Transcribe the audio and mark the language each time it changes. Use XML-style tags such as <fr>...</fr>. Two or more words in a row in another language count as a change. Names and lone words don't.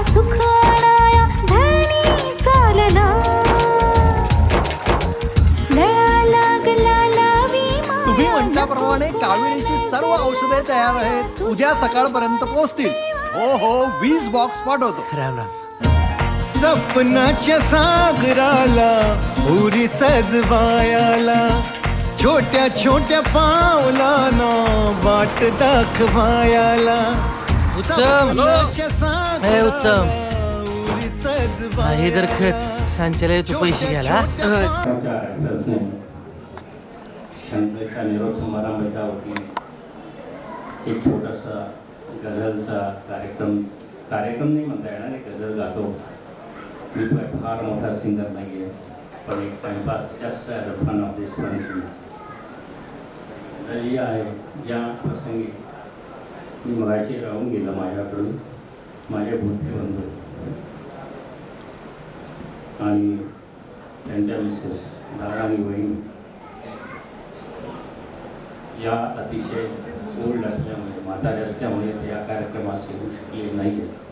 <mr>सुख आणाया धनी चालला, लळा लागला लावी माया. तुम्ही म्हटल्याप्रमाणे काविळीची सर्व औषधे तयार आहेत, उद्या सकाळपर्यंत पोहोचतील. हो 20 बॉक्स पाठवतो. राम राम. सपनाच्या सागराला पुरी सजवायाला, छोट्या छोट्या पावलाना वाट दाखवायाला. उत्तम. सपनाच्या हे उत्तम. सागराला पुरी सजवायाला हे दरखत सांच्याला तू पैसे घ्यायला आमच्या RSSने शंकरच्या निरोप समारंभाच्या वतीने एक छोटासा गझलचा कार्यक्रम नाही म्हणता येणार, एक गझल गातो. मी फार मोठा सिंगर नाही आहे, पण एक टाइमपास</mr> <en>just as a fun of this function</en> <mr>गझल आहे. या प्रसंगी मी मगाशी राहून गेलं माझ्याकडून माझे बुद्धी बंधू आणि त्यांच्या मिसेस दादा आणि वहिनी या अतिशय ओल्ड असल्यामुळे म्हातारे असल्यामुळे ते या कार्यक्रमास येऊ शकले नाही आहेत.</mr>